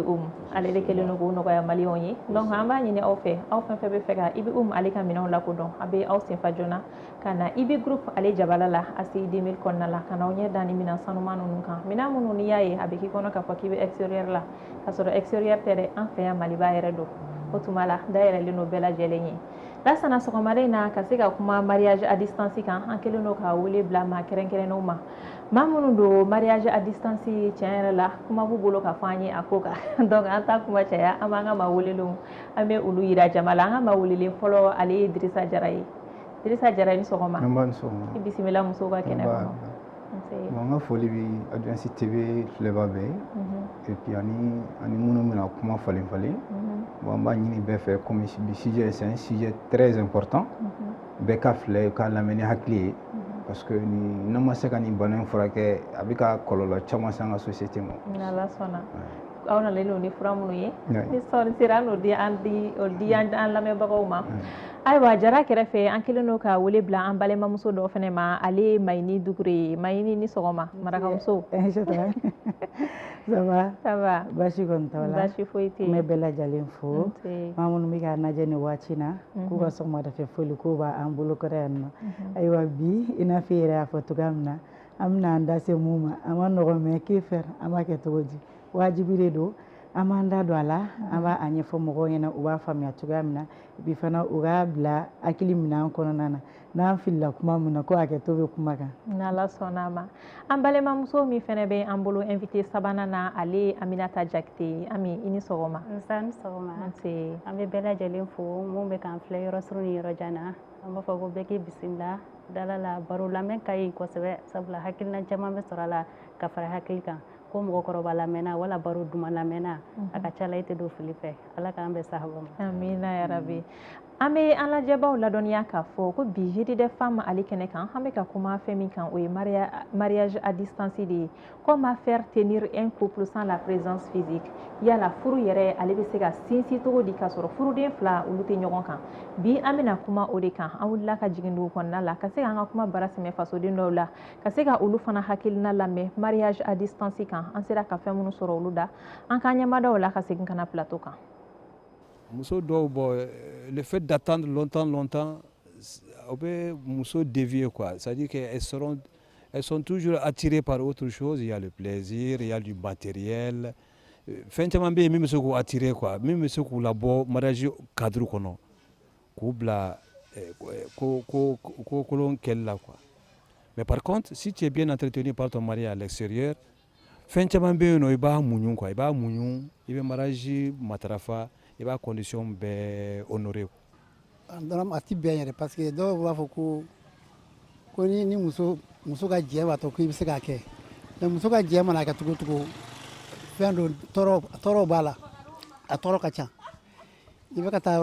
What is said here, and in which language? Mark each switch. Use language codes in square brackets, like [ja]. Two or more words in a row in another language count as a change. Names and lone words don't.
[bm] Home ale de kelen don k'o nɔgɔya maliyɛnw ye donc an b'a ɲini aw fɛ aw fɛn fɛn bɛ fɛ ka Ibi Home ale ka minɛnw lakodɔn a bɛ aw senfa joona ka na Ibi Group ale jabala la ACI 2000 kɔnɔna la ka n'aw ɲɛ da ni minɛn sanuman ninnu kan minɛn minnu n'i y'a ye a bɛ k'i kɔnɔ k'a fɔ k'i bɛ extérieur la ka sɔrɔ extérieur tɛ dɛ an fɛ yan Maliba yɛrɛ don o tuma la dayɛlɛlen don bɛɛ lajɛlen ye Lasana sɔgɔmada in na ka se ka kuma [fr] mariage à distance [bm] kan an kelen don ka wele bila maa kɛrɛnkɛrɛnnenw ma maa minnu don [fr] mariage à distance [bm] tiɲɛ yɛrɛ la kuma b'u bolo ka fɔ an ye a ko kan donc an t'a kuma caya an b'an ka maa welelenw an bɛ olu yira jama la an ka maa welelen fɔlɔ ale ye Dirisa Jara ye Dirisa Jara i ni sɔgɔma i bisimila musow ka kɛnɛ kɔnɔ an ka foli bɛ Advance TV filɛbaa bɛɛ ye [fr] et puis [bm] ani minnu bɛna kuma falen falen bon an b'a ɲini bɛɛ fɛ comme bi sujet [fr] c'est un sujet très important [bm] bɛɛ ka filɛ ka lamɛn ni hakili ye [fr] parce que [bm] n'an ma se ka nin bana in furakɛ a bɛ ka kɔlɔlɔ caman se an ka société ma n'Ala sɔnna aw na leen ni fura minnu ye ni sɔɔni sera n'o di an lamɛnbagaw ma ayiwa jara kɛrɛfɛ an kelen n'o ka wele bila an balimamuso dɔ fana ma ale ye Mayini Dukure ye. Mayini ni sɔgɔma marakamuso. [fr] Ça va? Ça va. [bm] Baasi kɔni t'aw la. Baasi foyi tɛ yen. N bɛ bɛɛ lajɛlen fo. Maa minnu bɛ k'a lajɛ nin waati in na k'u ka sɔgɔmadafɛ foli k'o b'an bolo kɔrɔ yan nɔ. Ayiwa bi i n'a fɔ i yɛrɛ y'a fɔ cogoya min na an bɛna an da se mun ma a ma nɔgɔn [fr] mais que faire [bm] an b'a kɛ cogo di wajibi de don an b'an da don a la an b'a ɲɛfɔ mɔgɔw ɲɛna u b'a faamuya cogoya min na bi fana u k'a bila hakili minɛn kɔnɔna na n'an filila kuma min na ko hakɛto bɛ kuma kan. N'Ala sɔnna ma an balimamuso min fana bɛ an bolo invité sabanan na ale ye Aminata Jakite. Ami i ni sɔgɔma. Nsa ni sɔgɔma. An bɛ bɛɛ lajɛlen fo mun bɛ k'an filɛ yɔrɔ suru ni yɔrɔ jan na an b'a fɔ ko bɛɛ k'i bisimila dala la baro lamɛn ka ɲi kosɛbɛ sabula hakilina caman bɛ sɔrɔ a la ka fara hakili kan ko mɔgɔkɔrɔba lamɛnna wala baro duman lamɛnna a ka ca la i tɛ don fili fɛ ala k'an bɛn sahaba ma. Amina yarabi. An bɛ an lajɛbaw ladɔnniya k'a fɔ ko bi [fr] jeudi des femmes [bm] ale kɛnɛ kan an bɛ ka kuma fɛn min kan o ye [fr] mariage à distance [bm] de ye. [fr] Comment faire tenir un couple sans la présence physique. [bm] Yala furu yɛrɛ ale bɛ se ka sinsin cogo di k'a sɔrɔ furuden fila olu tɛ ɲɔgɔn kan. Bi an bɛna kuma o de kan an wulila ka jigin dugu kɔnɔna la ka se k'an ka kuma bara sɛmɛ fasoden dɔw la ka se ka olu fana hakilina lamɛn [fr] mariage à distance [bm] kan an sera ka fɛn minnu sɔrɔ olu da an k'an ɲɛmadaw la ka segin ka na plateau kan. Muso dɔw [fr] bon le fait d'attendre longtemps on peut muso dévier quoi, c'est-à-dire qu'elles sont toujours attirées par autre chose, il y a le plaisir, il y a du matériel. [bm] Fɛn caman bɛ yen min bɛ se k'u attirer quoi, min bɛ se k'u labɔ [fr] mariage cadre [bm] kɔnɔ k'u bila ko kolon kɛli la quoi. [fr] Mais par contre si tu es bien entretenu par ton mari à l'extérieur [bm] fɛn caman bɛ yen nɔ i b'a muɲu quoi, i b'a muɲu i bɛ mariage matarafa i b'a condition bɛɛ honorer. A ti bɛn yɛrɛ [fr] parce que [bm] dɔw b'a fɔ ko ni muso ka jɛ b'a to ko i bɛ se k'a kɛ mais muso ka jɛ mana kɛ cogo cogo fɛn do tɔɔrɔ b'a la a tɔɔrɔ ka ca i bɛ ka taa